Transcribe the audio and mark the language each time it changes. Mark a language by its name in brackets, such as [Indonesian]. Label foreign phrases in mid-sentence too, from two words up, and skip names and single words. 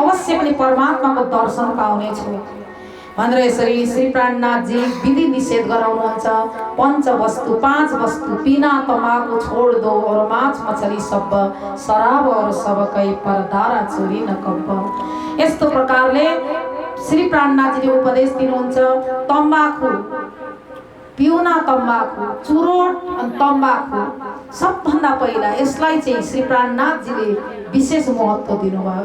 [Nepali] अवश्य पनि परमात्माको दर्शन पाउनेछु भनेर यसरी श्री प्राणनाथजी विधि निषेध गराउनुहुन्छ। [Hindi] पंच वस्तु 5 वस्तु पीना तमाकू छोड़ दो और माछ मछली सब शराब और सबकै परदारा चोरी न कब्ब। [Nepali] यस्तो प्रकारले श्री प्राणनाथजीले उपदेश दिनुहुन्छ। तम्बाकू पिउना तम्बाकू चुरोट अनि तम्बाकू सबभन्दा पहिला यसलाई चाहिँ श्री प्राणनाथजीले विशेष महत्त्व दिनुभयो।